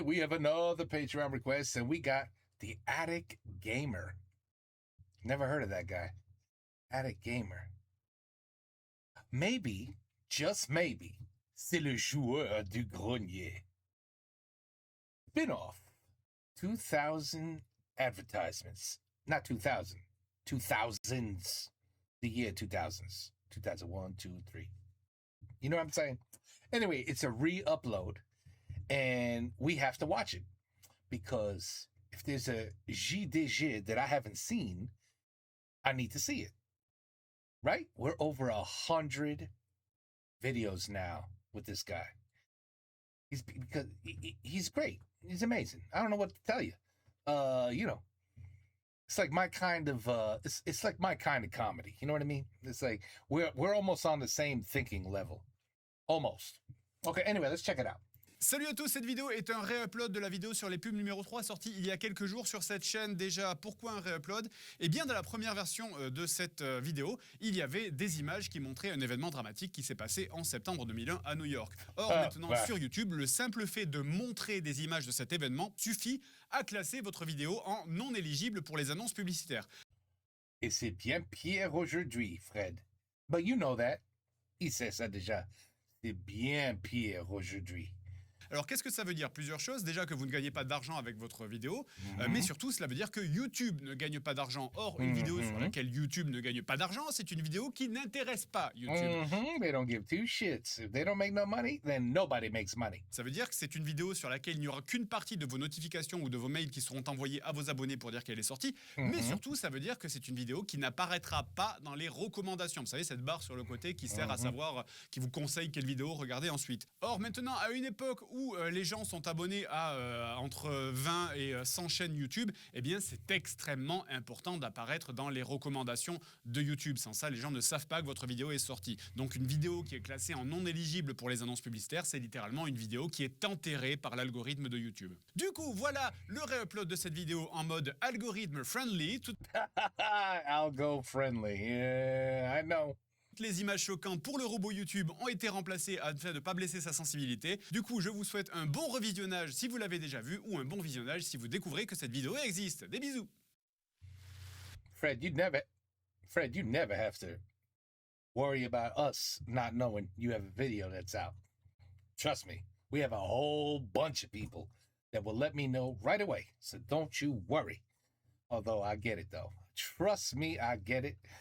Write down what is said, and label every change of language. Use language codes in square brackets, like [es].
[en] We have another Patreon request, and we got the Attic Gamer. Never heard of that guy. Attic Gamer. Maybe, just maybe, [fr] c'est le joueur du grenier. [en] Spin-off. 2000 advertisements. Not 2000. 2000s. The year 2000s. 2001, 2, 3. You know what I'm saying? Anyway, it's a re-upload. And we have to watch it because if there's a JDG that I haven't seen, I need to see it. Right? We're over 100 videos now with this guy. He's great. He's amazing. I don't know what to tell you. It's like my kind of it's like my kind of comedy. You know what I mean? It's like we're almost on the same thinking level. Almost. Okay, anyway, let's check it out. [fr] Salut à tous, cette vidéo est un réupload de la vidéo sur les pubs numéro 3 sortie il y a quelques jours sur cette chaîne. Déjà, pourquoi un réupload? Eh bien, dans la première version de cette vidéo, il y avait des images qui montraient un événement dramatique qui s'est passé en septembre 2001 à New York. Or, maintenant, sur YouTube, le simple fait de montrer des images de cet événement suffit à classer votre vidéo en non éligible pour les annonces publicitaires. Et c'est bien pire aujourd'hui, Fred. [en] But you know that. [fr] Il sait ça déjà. C'est bien pire aujourd'hui. Alors, qu'est-ce que ça veut dire? Plusieurs choses. Déjà que vous ne gagnez pas d'argent avec votre vidéo, mais surtout, cela veut dire que YouTube ne gagne pas d'argent. Or, une vidéo sur laquelle YouTube ne gagne pas d'argent, c'est une vidéo qui n'intéresse pas YouTube. [en] They don't give two shits. If they don't make no money, then nobody makes money. [fr] Ça veut dire que c'est une vidéo sur laquelle il n'y aura qu'une partie de vos notifications ou de vos mails qui seront envoyés à vos abonnés pour dire qu'elle est sortie. Mais surtout, ça veut dire que c'est une vidéo qui n'apparaîtra pas dans les recommandations. Vous savez, cette barre sur le côté qui sert à savoir, qui vous conseille quelle vidéo regarder ensuite. Or, maintenant, à une époque où les gens sont abonnés à entre 20 et 100 chaînes YouTube, eh bien, c'est extrêmement important d'apparaître dans les recommandations de YouTube. Sans ça, les gens ne savent pas que votre vidéo est sortie. Donc, une vidéo qui est classée en non éligible pour les annonces publicitaires, c'est littéralement une vidéo qui est enterrée par l'algorithme de YouTube. Du coup, voilà le réupload de cette vidéo en mode algorithme friendly. [en] Algo friendly. Yeah, I know. [fr] Les images choquantes pour le robot YouTube ont été remplacées afin de ne pas blesser sa sensibilité. Du coup, je vous souhaite un bon revisionnage si vous l'avez déjà vu ou un bon visionnage si vous découvrez que cette vidéo existe. Des bisous. [en] Fred, you never have to worry about us not knowing you have a video that's out. Trust me, we have a whole bunch of people that will let me know right away. So don't you worry. Although I get it though. Trust me, I get it.